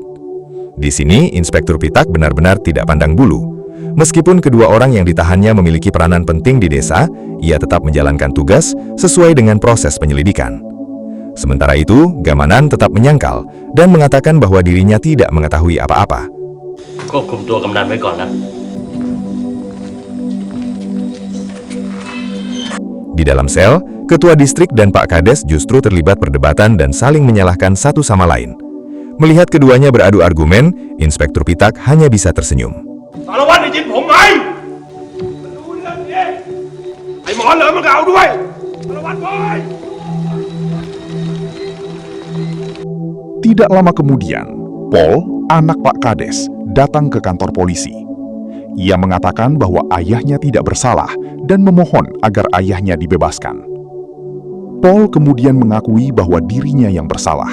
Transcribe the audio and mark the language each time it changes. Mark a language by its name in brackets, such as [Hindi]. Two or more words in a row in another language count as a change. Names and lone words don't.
[Indonesian] Di sini, Inspektur Pitak benar-benar tidak pandang bulu. Meskipun kedua orang yang ditahannya memiliki peranan penting di desa, ia tetap menjalankan tugas sesuai dengan proses penyelidikan. Sementara itu, Gamanan tetap menyangkal dan mengatakan bahwa dirinya tidak mengetahui apa-apa. [Thai] ควบคุมตัวกำนันไว้ก่อนนะ [Indonesian] Di dalam sel, Ketua Distrik dan Pak Kades justru terlibat perdebatan dan saling menyalahkan satu sama lain. Melihat keduanya beradu argumen, Inspektur Pitak hanya bisa tersenyum. [Thai] สารวัตรได้ยินผมไหมมันรู้เรื่องนี้ไอ้หมอเหลิมมันก็เอาด้วยสารวัตรบอย [Indonesian] Tidak lama kemudian, Paul, anak Pak Kades, datang ke kantor polisi. Ia mengatakan bahwa ayahnya tidak bersalah dan memohon agar ayahnya dibebaskan. Paul kemudian mengakui bahwa dirinya yang bersalah.